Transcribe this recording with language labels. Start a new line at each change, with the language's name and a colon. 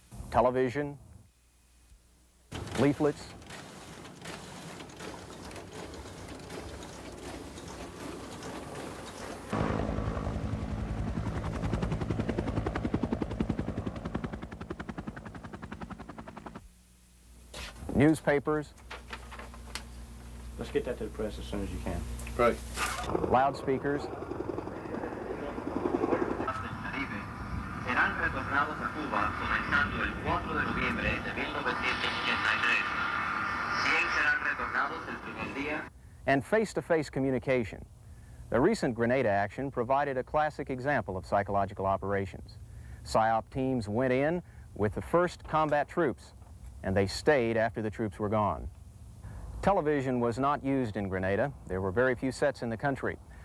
English: television, leaflets, newspapers. Let's get that to the press as soon as you can. Right. Loudspeakers.
Spanish: Serán retornados a Cuba comenzando el 4 de noviembre de 1983. 100 serán retornados el primer día.
English: And face-to-face communication. The recent Grenada action provided a classic example of psychological operations. PSYOP teams went in with the first combat troops, and they stayed after the troops were gone. Television was not used in Grenada. There were very few sets in the country.